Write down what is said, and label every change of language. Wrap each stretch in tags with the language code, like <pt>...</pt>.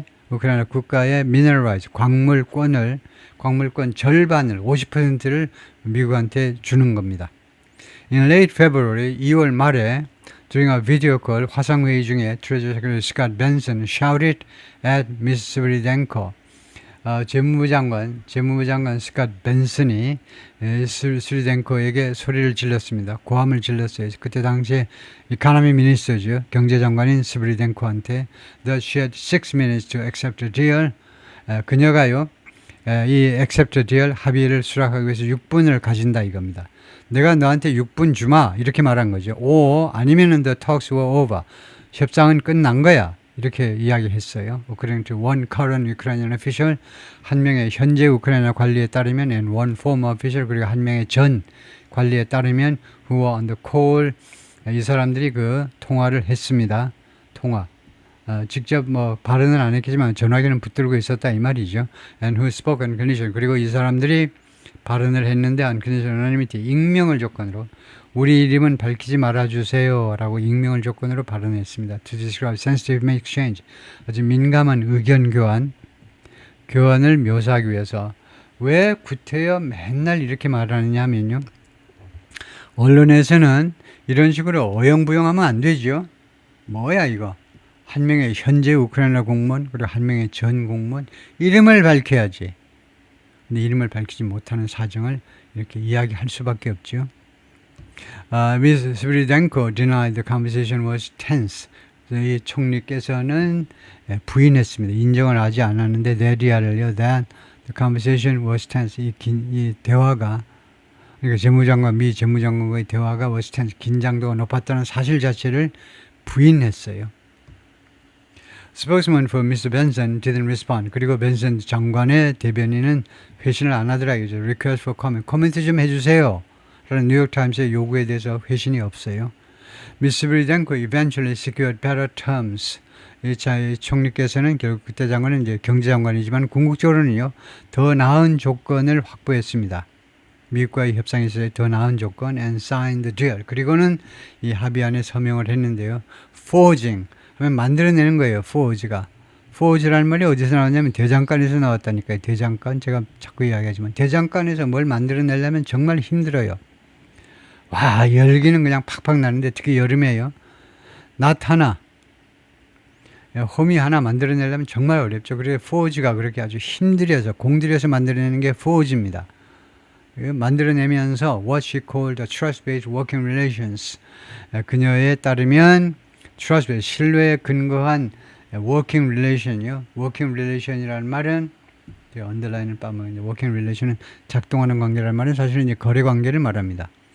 <ko>우크라이나 국가의 mineral rights, 광물권 절반을, 50%를 미국한테 주는 겁니다.</ko> <en>In late February,</en> <ko>2월 말에</ko> <en>during a video call,</en> <ko>화상회의 중에</ko> <en>Treasury Secretary Scott Benson shouted at Ms. Sviridenko.</en> <ko>재무부 장관 스캇 벤슨이 스리덴코에게 소리를 질렀습니다. 고함을 질렀어요. 그때 당시에 이카노미 미니스터죠. 경제장관인 스리덴코한테</ko> <en>that she had 6 minutes to accept a deal.</en> <ko>그녀가요, 이</ko> <en>accept a deal</en> <ko>합의를 수락하기 위해서 6분을 가진다 이겁니다. 내가 너한테 6분 주마 이렇게 말한 거죠. 아니면은</ko> <en>the talks were over.</en> <ko>협상은 끝난 거야. 이렇게 이야기했어요.</ko> <en>According to one current Ukrainian official,</en> <ko>한 명의 현재 우크라이나 관리에 따르면</ko> <en>and one former official,</en> <ko>그리고 한 명의 전 관리에 따르면</ko> <en>who were on the call,</en> <ko>이 사람들이 그 통화를 했습니다. 직접 뭐 발언은 안 했겠지만 전화기는 붙들고 있었다 이 말이죠.</ko> <en>And who spoke on condition,</en> <ko>그리고 이 사람들이 발언을 했는데</ko> <en>on condition anonymity,</en> <ko>익명을 조건으로 우리 이름은 밝히지 말아주세요 라고 익명을 조건으로 발언했습니다.</ko> <en>To describe sensitive exchange,</en> <ko>아주 민감한 의견 교환을 묘사하기 위해서. 왜 구태여 맨날 이렇게 말하느냐 하면요, 언론에서는 이런 식으로 어영부영하면 안 되죠. 뭐야 이거, 한 명의 현재 우크라이나 공무원 그리고 한 명의 전 공무원 이름을 밝혀야지. 근데 이름을 밝히지 못하는 사정을 이렇게 이야기할 수밖에 없죠.</ko> <en>Ms. Sviridenko denied the conversation was tense.</en> <ko>이 총리께서는 부인했습니다. 인정을 하지 않았는데 내리아를요,</ko> <en>that the conversation was tense.</en> <ko>이 대화가, 그러니까 미 재무장관과의 대화가</ko> <en>was tense,</en> <ko>긴장도가 높았다는 사실 자체를 부인했어요.</ko> <en>Spokesman for Mr. Benson didn't respond.</en> <ko>그리고 벤슨 장관의 대변인은 회신을 안 하더라 이거죠.</ko> <en>Request for comment.</en> <ko>코멘트 좀 해주세요. 라는 뉴욕타임스의 요구에 대해서 회신이 없어요.</ko> <en>Ms. Sviridenko eventually secured better terms.</en> <ko>이 총리께서는 결국 그때 장관은 이제 경제장관이지만 궁극적으로는요 더 나은 조건을 확보했습니다. 미국과의 협상에 있어서 더 나은 조건</ko> <en>and signed the deal.</en> <ko>그리고는 이 합의안에 서명을 했는데요. Forging 하면 만들어내는 거예요. Forge가. Forge라는 말이 어디서 나왔냐면 대장간에서 나왔다니까요. 대장간 제가 자꾸 이야기하지만 대장간에서 뭘 만들어내려면 정말 힘들어요. 와 열기는 그냥 팍팍 나는데 특히 여름에요. 낫 하나 홈이 하나 만들어내려면 정말 어렵죠. 그래서 포지가 그렇게 아주 힘들여서 공들여서 만들어내는 게 포지입니다. 만들어내면서</ko> <en>what she called the trust-based working relations.</en> <ko>그녀에 따르면 trust-based 신뢰에 근거한 working relation이요. working relation이라는 말은 언더라인을 빠면 working relation은 작동하는 관계라는 말은 사실은 이제 거래 관계를 말합니다.</ko>